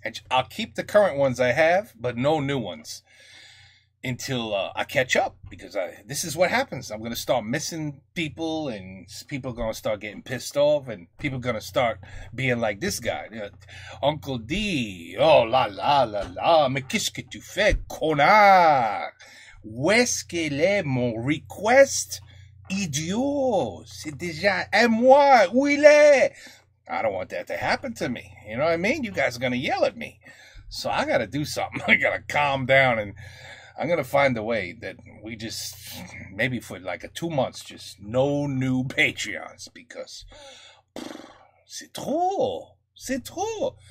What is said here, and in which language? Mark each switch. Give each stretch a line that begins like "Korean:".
English: And I'll keep the current ones I have, but no new ones until I catch up, because this is what happens. I'm going to start missing people, and people are going to start getting pissed off, and people are going to start being like this guy, Uncle D.
French: Oh, la, la, la, la, mais qu'est-ce que tu fais, connard? Où est-ce qu'elle est mon request? Idiot, c'est déjà à moi. Où il est?
English: I don't want that to happen to me. You know what I mean? You guys are going to yell at me. So I got to do something. I got to calm down, and I'm going to find a way that we just, maybe for like 2 months, just no new Patreons, because
French: c'est trop. C'est trop.